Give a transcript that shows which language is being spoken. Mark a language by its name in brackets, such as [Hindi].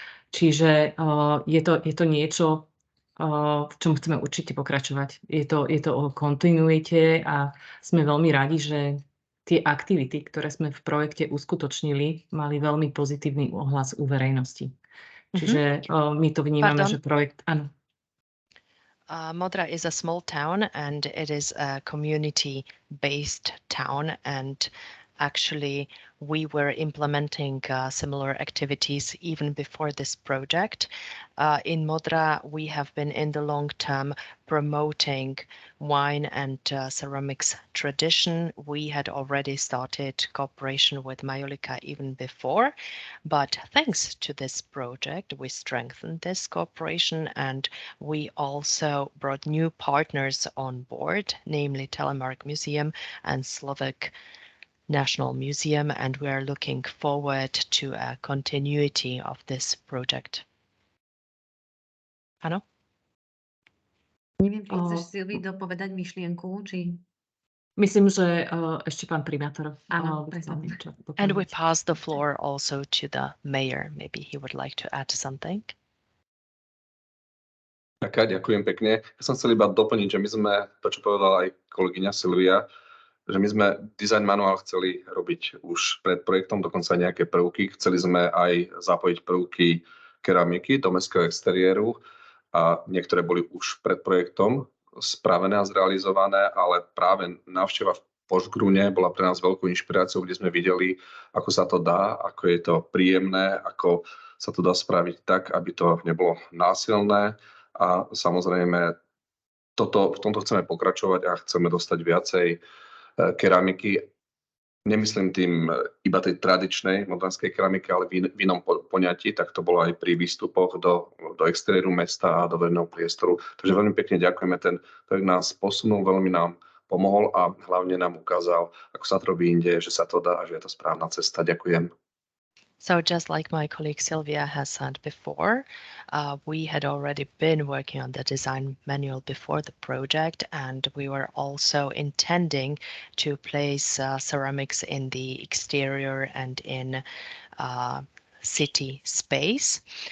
[Slovak] Čiže je to niečo, v čom chceme určite pokračovať. Je to o kontinuite a sme veľmi radi, že tie aktivity, ktoré sme v projekte uskutočnili, mali veľmi pozitívny ohlas u verejnosti. Čiže my to vnímame, že projekt... Áno. [English] Modra is a small town and it is a community-based town, and actually we were implementing similar activities even before this project. In Modra, we have been in the long term promoting wine and ceramics tradition. We had already started cooperation with Majolika even before, but thanks to this project, we strengthened this cooperation and we also brought new partners on board, namely Telemark Museum and Slovak National Museum, and we are looking forward to a continuity of this project. [Slovak] Áno? Neviem, či chceš Silvi dopovedať myšlienku, či... Myslím, že ešte pán primátor. Áno, [English] and we pass the floor also to the mayor. Maybe he would like to add something. [Slovak] Ďakujem pekne. Ja som chcel iba doplniť, že my sme, to čo povedala aj kolegyňa Silvia, že my sme design manuál chceli robiť už pred projektom, dokonca nejaké prvky. Chceli sme aj zapojiť prvky keramiky do mestského exteriéru a niektoré boli už pred projektom spravené a zrealizované, ale práve návšteva v Požgrune bola pre nás veľkou inšpiráciou, kde sme videli, ako sa to dá, ako je to príjemné, ako sa to dá spraviť tak, aby to nebolo násilné. A samozrejme, v tomto chceme pokračovať a chceme dostať viacej keramiky. Nemyslím tým iba tej tradičnej modranskej keramiky, ale v inom poňatí, tak to bolo aj pri výstupoch do exteriéru mesta a do verejného priestoru. Takže veľmi pekne ďakujeme, ten projekt nás posunul, veľmi nám pomohol a hlavne nám ukázal, ako sa to robí inde, že sa to dá a že je to správna cesta. Ďakujem. [English] So just like my colleague Sylvia has said before, we had already been working on the design manual before the project, and we were also intending to place ceramics in the exterior and in city space.